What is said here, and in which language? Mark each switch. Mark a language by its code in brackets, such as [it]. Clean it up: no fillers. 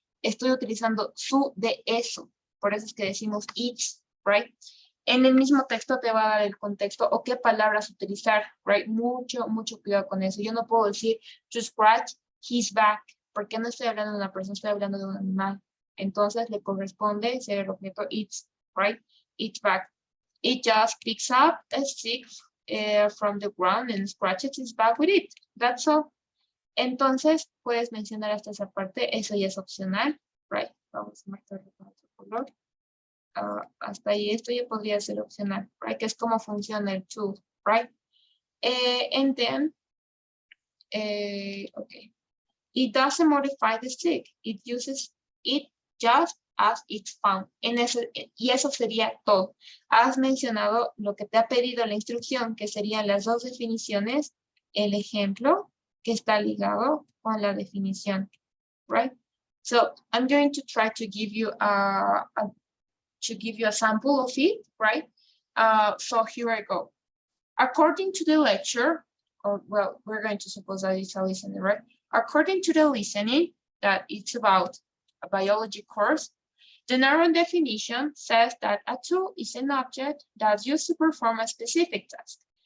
[es] Estoy utilizando su de eso. Por eso es que decimos its, right? En el mismo texto te va a dar el contexto o qué palabras utilizar, right? Mucho, mucho cuidado con eso. Yo no puedo decir [en] to scratch his back, [es] porque no estoy hablando de una persona, estoy hablando de un animal. Entonces le corresponde ser el objeto its, right? [en] Its back. It just picks up a stick from the ground and scratches its back with it. That's all. [es] Entonces, puedes mencionar hasta esa parte, eso ya es opcional, right? Vamos a marcarlo con otro color. Hasta ahí esto ya podría ser opcional, right? Que es cómo funciona el tool, right? [en] And then, okay. It doesn't modify the stick. It uses it just as it's found. [es] Y eso sería todo. Has mencionado lo que te ha pedido la instrucción, que serían las dos definiciones, el ejemplo, que está ligado con la definición, right? [en] So I'm going to try to give you a sample of it, right? So here I go. According to the lecture, or well, we're going to suppose that it's a listening, right? According to the listening, that it's about a biology course, the narrow definition says that a tool is an object that's used to perform a specific task.